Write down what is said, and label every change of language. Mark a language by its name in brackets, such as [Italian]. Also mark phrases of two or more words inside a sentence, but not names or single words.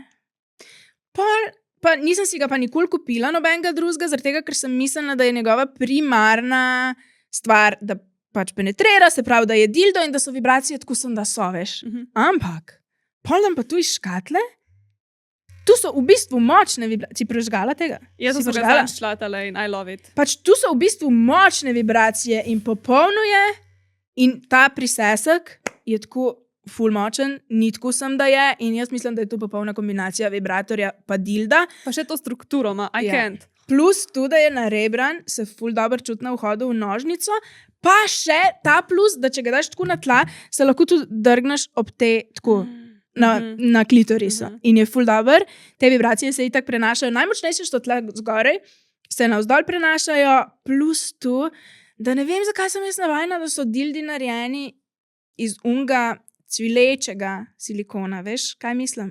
[Slovenian] Pa nisem si ga pa nikoli kupila nobenega drugega, zaradi tega, ker sem mislila, da je njegova primarna stvar, da pač penetrira, se pravi, da je dildo in da so vibracije tako sem, da so, veš. Ampak, pol dan pa tu iz škatle, tu so v bistvu močne vibracije. Si prežgala tega? Jaz sem se ga šlatala in [English] I love it. [Slovenian] Pač tu so v bistvu močne vibracije in popolno je in ta prisesek je tako ful močen, ni tako sem, da je in jaz mislim, da je to popolna kombinacija vibratorja pa dilda. Pa še to strukturo ima, [English] I can't. [Slovenian] Plus tudi, da je narebran, se ful dobro čuti na vhodu v nožnico, pa še ta plus, da če ga daš tako na tla, se lahko tudi drgneš ob te tako na klitorisu. In je ful dober. Te vibracije se itak prenašajo. Najmočnejše so tle zgoraj, se navzdol prenašajo, plus tu, da ne vem, zakaj sem jaz navajena, da so dildi narejeni iz unga cvilečega silikona, veš, kaj mislim?